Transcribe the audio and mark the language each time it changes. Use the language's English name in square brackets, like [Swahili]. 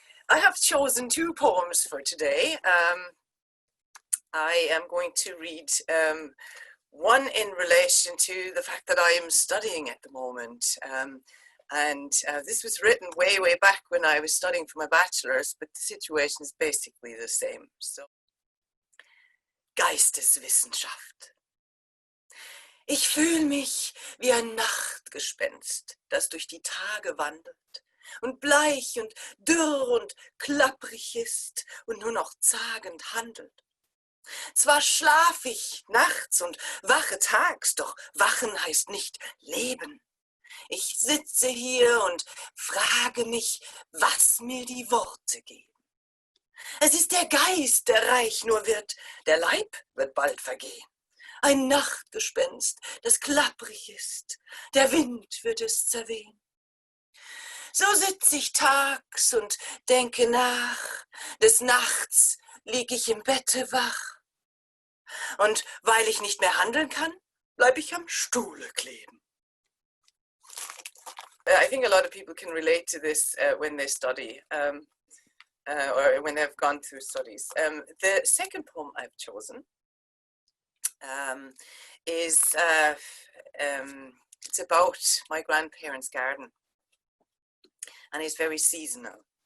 [English] I have chosen 2 poems for today. I am going to read one in relation to the fact that I am studying at the moment. And this was written way back when I was studying for my bachelor's, but the situation is basically the same. So, Geisteswissenschaft. [German] Ich fühl mich wie ein Nachtgespenst, das durch die Tage wandert und bleich und dürr und klapprig ist und nur noch zagend handelt. Zwar schlaf ich nachts und wache tags, doch wachen heißt nicht leben. Ich sitze hier und frage mich, was mir die Worte geben. Es ist der Geist, der reich nur wird, der Leib wird bald vergehen. Ein Nachtgespenst, das klapprig ist, der Wind wird es zerwehen. So sitz ich tags und denke nach, des Nachts lieg ich im Bette wach. Und weil ich nicht mehr handeln kann, bleib ich am Stuhle kleben. [English] I think a lot of people can relate to this when they study. or when they've gone through studies. The second poem I've chosen is it's about my grandparents' garden, and it's very seasonal.